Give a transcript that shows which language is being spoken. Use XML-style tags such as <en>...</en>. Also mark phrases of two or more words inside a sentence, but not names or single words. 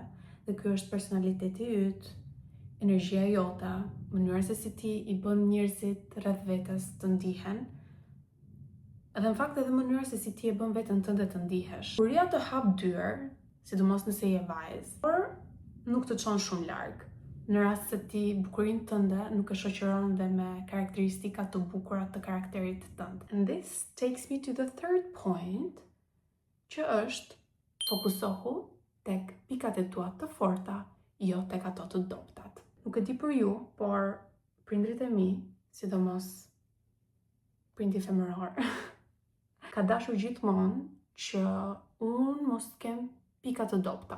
<sq>Dhe ky është personaliteti yt, energjia jote, mënyra se si ti I bën njerëzit rreth vetes të ndihen, edhe në fakt edhe mënyra se si ti e bën veten tënde të ndihesh. Bukuria të hap dyer, sidomos nëse je vajzë, por nuk të çon shumë larg. Në rast se ti bukurinë tënde nuk e shoqëron dhe me karakteristika të bukura të karakterit tënd.</sq> <en>And this takes me to the third point,</en> <sq>që është fokusohu tek pikat e tua të forta, jo tek ato të dobtat. Nuk e di për ju, por prindrit e mi, sidomos prindi femëror, ka dashur gjithmonë që unë mos kem pika të dobta.</sq>